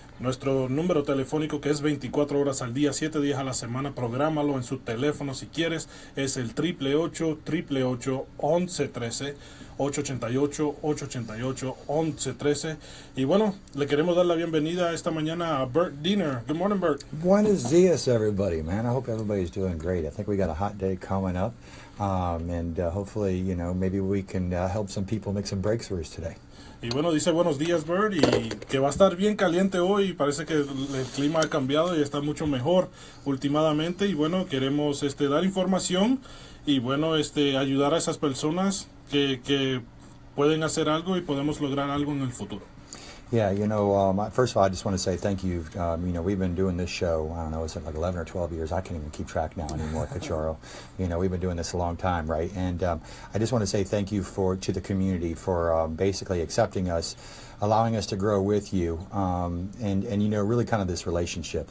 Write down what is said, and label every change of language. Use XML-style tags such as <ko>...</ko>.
<es>Nuestro número telefónico, que es 24 horas al día, 7 días a la semana, prográmalo en su teléfono si quieres, es el 888-888-1113, 888-888-1113. Y bueno, le queremos dar la bienvenida esta mañana a Bert Diener.</es> <en>Good morning, Bert.</en> <es>Buenos dias,</es> <en>everybody, man. I hope everybody's doing great. I think we got a hot day coming up, and hopefully, maybe we can help some people make some breakthroughs today.</en> <es>Y bueno, dice buenos días, Bert, y que va a estar bien caliente hoy. Parece que el clima ha cambiado y está mucho mejor últimamente. Y bueno, queremos dar información y bueno, ayudar a esas personas que pueden hacer algo y podemos lograr algo en el futuro.</es> <en>Yeah, first of all, I just want to say thank you. We've been doing this show, I don't know, it's like 11 or 12 years. I can't even keep track now anymore, Cachorro. We've been doing this a long time, right? And I just want to say thank you to the community for basically accepting us, allowing us to grow with you, and really kind of this relationship.</en>